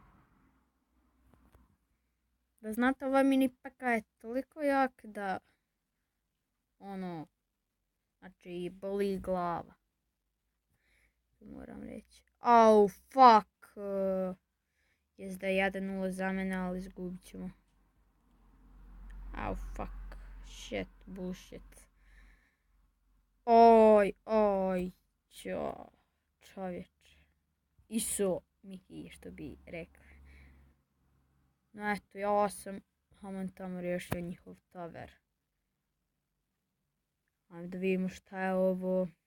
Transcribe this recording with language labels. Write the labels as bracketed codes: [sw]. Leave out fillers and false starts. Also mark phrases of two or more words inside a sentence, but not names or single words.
[hr] Da znate, ovaj mini peka je toliko jak da znači boli glava. Moram reći. Au, fuck. Jest da je 1-0 za mene, ali izgubit ćemo. [en] Au, fuck. Shit, bullshit. [hr] Oj, čovječ. Iso, Miki, što bi rekli. No eto, ja sam tamo riješio njihov tower. Ajde da vidimo šta je ovo.